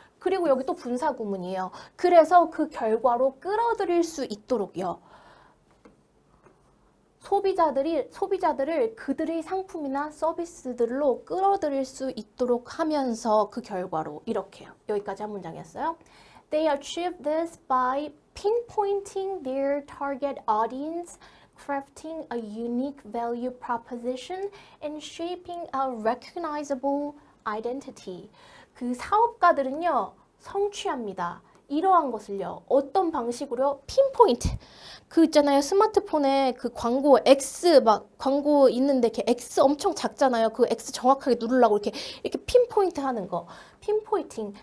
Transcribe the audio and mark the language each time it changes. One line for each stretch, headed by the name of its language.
Korean: 그리고 여기 또 분사구문이에요. 그래서 그 결과로 끌어들일 수 있도록요. 소비자들을 그들의 상품이나 서비스들로 끌어들일 수 있도록 하면서 그 결과로 이렇게요. 여기까지 한 문장이었어요.
English: They achieve this by pinpointing their target audience, crafting a unique value proposition, and shaping a recognizable identity.
Korean: 그 사업가들은요, 성취합니다. 이러한 것을요. 어떤 방식으로? 핀포인트. 있잖아요. 스마트폰에 그 광고 X 막 광고 있는데 이렇게 X 엄청 작잖아요. 그 X 정확하게 누르려고 이렇게 핀포인트 하는 거. 핀포인팅.